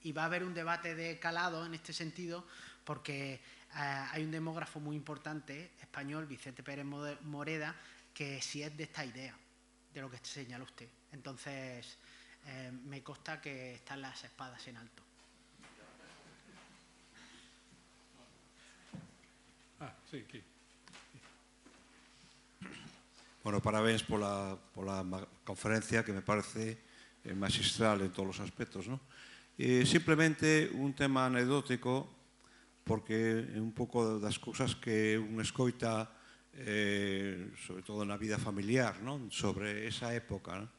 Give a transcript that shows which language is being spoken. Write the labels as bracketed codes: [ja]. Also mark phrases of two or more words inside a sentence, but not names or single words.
[es] Y va a haber un debate de calado en este sentido porque hay un demógrafo muy importante español, Vicente Pérez Moreda, que sí es de esta idea, de lo que señala usted. Entonces, me consta que están las espadas en alto. Sí, aquí. [gl] Bueno, parabéns pola conferencia, que me parece magistral en todos os aspectos, ¿no? Simplemente un tema anecdótico, porque é un pouco das cousas que un escoita, sobre todo na vida familiar, ¿no?, sobre esa época, ¿no?